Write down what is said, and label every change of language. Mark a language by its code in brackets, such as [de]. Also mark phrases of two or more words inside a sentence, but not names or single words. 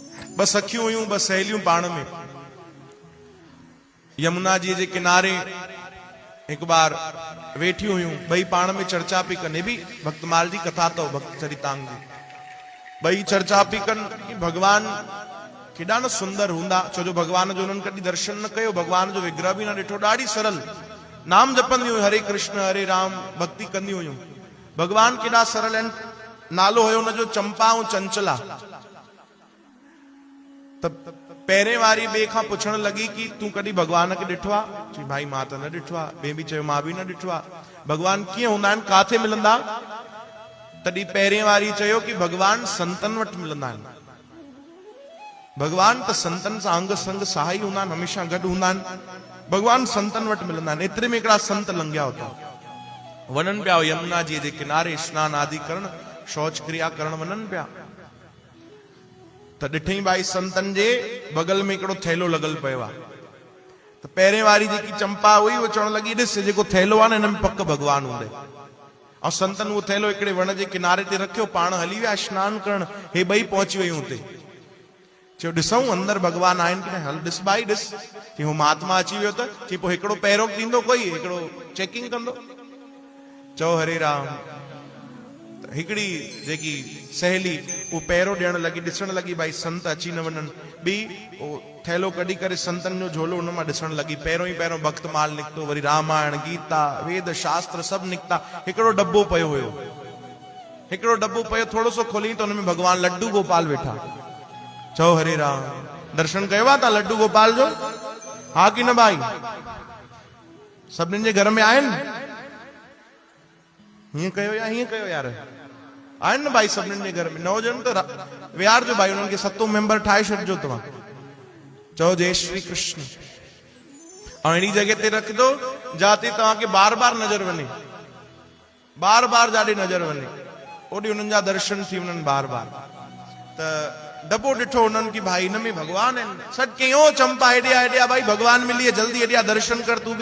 [sd] ब सखियूं हुयूं, ब सहेलियूं पाण में यमुना जी जे किनारे एक बार वेठी हुयूं, बई पाण में चर्चा पई कनि। भी भक्तमाल जी कथा तो भक्त चरितांग जी बई चर्चा पई कनि कि भगवान केॾा न सुंदर हूंदा। छो जो भगवान जो उन्हनि कॾहिं दर्शन न कयो, भगवान जो विग्रह बि न ॾिठो। ॾाढी सरल नाम जपंदी हुयूं, हरे कृष्ण हरे राम, भक्ति कंदी हुयूं। भगवान केॾा सरल आहिनि। नालो हुयो हुनजो चंपा ऐं चंचला। त पहिरें वारी ॿिए खां पुछण लॻी कि तूं कॾहिं भगवान खे ॾिठो आहे? चई भाई मां त न ॾिठो आहे। ॿिए बि चयो मां बि न ॾिठो आहे। भगवान कीअं हूंदा आहिनि, काथे मिलंदा? तॾहिं पहिरें वारी चयो कि भगवान संतन वटि मिलंदा आहिनि। भगवान त संतन सां अंग संग सहाई हूंदा आहिनि, हमेशह गॾु हूंदा आहिनि। भगवान संतन वटि मिलंदा आहिनि। एतिरे में हिकिड़ा संत लंघिया हुता, वञनि पिया यमुना जी जे किनारे स्नान आदि करण, शौच क्रिया करण वञनि पिया। त ॾिठई भाई संतन जे बगल में हिकिड़ो थैलो लॻल पियो आहे। त पहिरें वारी जेकी चंपा हुई उहो चवण लॻी, ॾिस जेको थैलो आहे न हिन में पक भगवान हूंदे। ऐं संतन उहो थैलो हिकिड़े वण जे किनारे ते रखियो, पाण हली विया स्नान करण। हे ॿई पहुची वियूं हुते। चयो ॾिसूं अंदरि भगवान आहिनि कि न? हल ॾिस भाई ॾिस। चई हू महात्मा अची वियो त? चई पोइ हिकिड़ो पहिरों ॾींदो, कोई हिकिड़ो चेकिंग कंदो। चओ हरे राम। हिकिड़ी जेकी सहेली वो पहिरों ॾियण लॻी, ॾिसण लॻी भाई संत अची न वञनि। ॿी थैलो कढी करे संतन जो झोलो हुन मां ॾिसण लॻी। पहिरों भक्तमाल निकितो, वरी रामायण गीता वेद शास्त्र सभु निकिता। हिकिड़ो डब्बो पियो हुयो, हिकिड़ो डब्बो पियो, थोरो सो खोली त हुनमें भगवान लड्डू गोपाल वेठा। चओ हरे राम। दर्शन कयो आहे तव्हां लड्डू गोपाल जो? हा कि न भाई? सभिनीनि जे घर में आहिनि? हीअं कयो या हीअं कयो यार? आहिनि न भाई सभिनीनि जे घर में? न हुजनि त विहार जो भाई, उन्हनि खे 7 मेंबर ठाहे छॾिजो तव्हां। चओ जय श्री कृष्ण। ऐं अहिड़ी जॻह ते रख दो जाते तव्हांखे बार बार नज़र वञे, बार बार जाॾे नज़र वञे, ओॾे उन्हनि जा दर्शन थी वञनि बार बार। त डब्बो ॾिठो उन्हनि कि भाई हिन में भगवान आहिनि। सॾु कयो चंपा, हेॾे आ भाई भगवान मिली है, जल्दी हेॾे दर्शन कर तूं बि।